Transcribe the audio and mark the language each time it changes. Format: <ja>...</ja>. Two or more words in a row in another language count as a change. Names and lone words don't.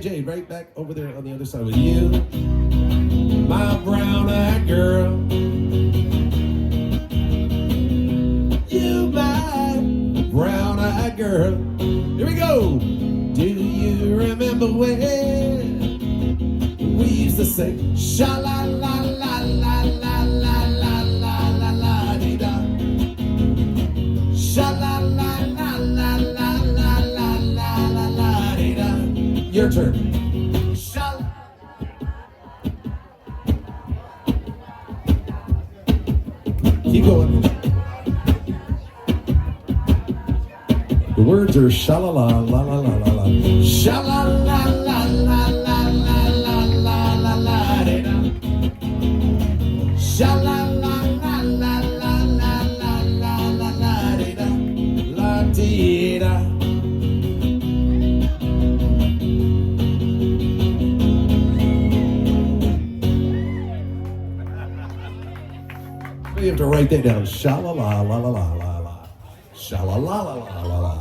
<en>Jade, right back over there on the other side with you, my brown-eyed girl. You, my brown-eyed girl. Here we go. Do you remember when we used to sing sha la la la la la la la la la la dee da, sha la la la la la la la la la la dee da. Your turn. Sha. Keep going. The words are sha la la la la la la la, sha la la la la la la la la la la dee da, sha la la la la la la la la la la dee da, la dee da. You have to write that down. Sha la la la la la la la. Sha la la la la la la.</en>